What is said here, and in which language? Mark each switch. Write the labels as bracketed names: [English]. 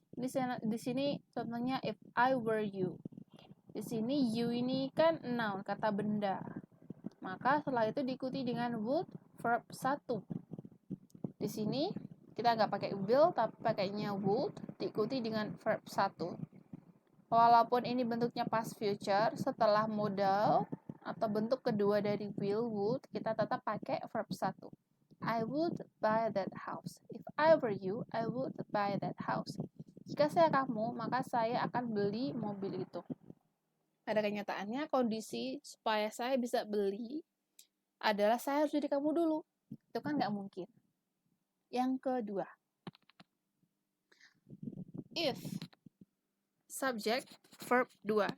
[Indonesian] Di sini contohnya [English] if I were you. [Indonesian] Di sini you ini kan noun, kata benda. Maka setelah itu diikuti dengan would, verb 1. Di sini kita nggak pakai will, tapi pakainya would, diikuti dengan verb 1. Walaupun ini bentuknya past future, setelah modal atau bentuk kedua dari will, would, kita tetap pakai verb 1. [English] I would buy that house. If I were you, I would buy that house. [Indonesian] Jika saya kamu, maka saya akan beli mobil itu. Pada kenyataannya, kondisi supaya saya bisa beli adalah saya harus jadi kamu dulu. Itu kan nggak mungkin. Yang kedua, if subject verb 2.